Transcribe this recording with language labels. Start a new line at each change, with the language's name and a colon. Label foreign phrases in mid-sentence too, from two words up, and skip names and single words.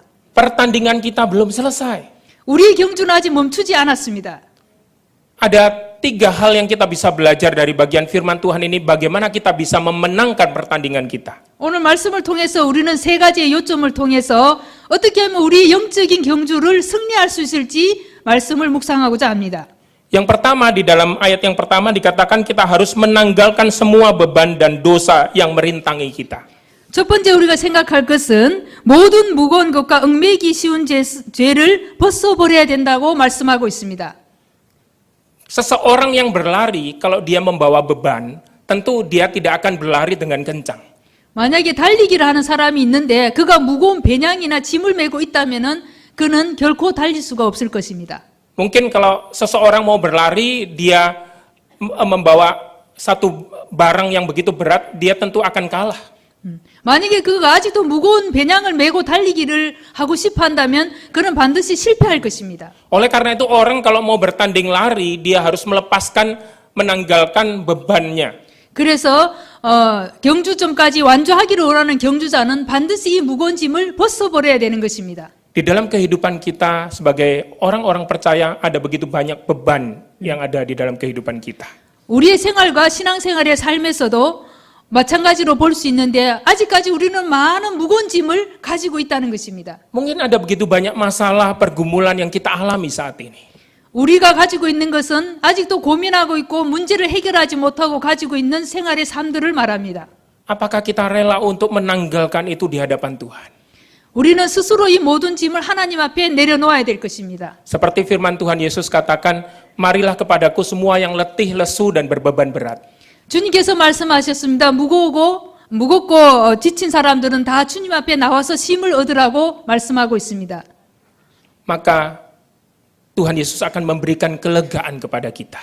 Indonesian: Pertandingan kita belum selesai.
Korean: 우리의 경주는 아직 멈추지 않았습니다.
Indonesian: Ada 3 hal yang kita bisa belajar dari bagian firman Tuhan ini, bagaimana kita bisa memenangkan pertandingan kita.
Korean: 오늘 말씀을 통해서 우리는 3가지의 요점을 통해서 어떻게 하면 우리의 영적인 경주를 승리할 수 있을지 말씀을 묵상하고자 합니다.
Indonesian: Yang pertama, di dalam ayat yang pertama dikatakan kita harus menanggalkan semua beban dan dosa yang merintangi kita.
Korean: 첫 번째 우리가 생각할 것은 모든 무거운 것과 얽매기 쉬운 죄를 벗어버려야 된다고 말씀하고 있습니다.
Indonesian: Seseorang yang berlari, kalau dia membawa beban, tentu dia tidak akan berlari dengan kencang.
Korean: 만약에 달리기를 하는 사람이 있는데 그가 무거운 배낭이나 짐을 메고 있다면은 그는 결코 달릴 수가 없을 것입니다.
Indonesian: Mungkin kalau seseorang mau berlari, dia membawa satu barang yang begitu berat, dia tentu akan kalah.
Korean: 만약에 그가 아직도 무거운 배낭을 메고 달리기를 하고 싶어 한다면 그는 반드시 실패할 것입니다.
Indonesian: Oleh karena itu orang kalau mau bertanding lari, dia harus menanggalkan bebannya.
Korean: 그래서 경주점까지 완주하기를 원하는 경주자는 반드시 이 무거운 짐을 벗어버려야 되는 것입니다.
Indonesian: Di dalam kehidupan kita sebagai orang-orang percaya ada begitu banyak beban yang ada di dalam kehidupan kita.
Korean: 우리의 생활과 신앙생활의 삶에서도 마찬가지로 볼 수 있는데 아직까지 우리는 많은 무거운 짐을 가지고 있다는 것입니다.
Indonesian: Mungkin ada begitu banyak masalah, pergumulan yang kita alami saat ini.
Korean: 우리가 가지고 있는 것은 아직도 고민하고 있고 문제를 해결하지 못하고 가지고 있는 생활의 삶들을 말합니다.
Indonesian: Apakah kita rela untuk menanggalkan itu di hadapan Tuhan?
Korean: 우리는 스스로 이 모든 짐을 하나님 앞에 내려놓아야 될 것입니다.
Indonesian: Seperti firman Tuhan Yesus katakan, marilah kepadaku semua yang letih, lesu, dan berbeban berat.
Korean: 주님께서 말씀하셨습니다. 무겁고 지친 사람들은 다 주님 앞에 나와서 쉼을 얻으라고 말씀하고 있습니다.
Indonesian: Maka Tuhan Yesus akan memberikan kelegaan kepada kita.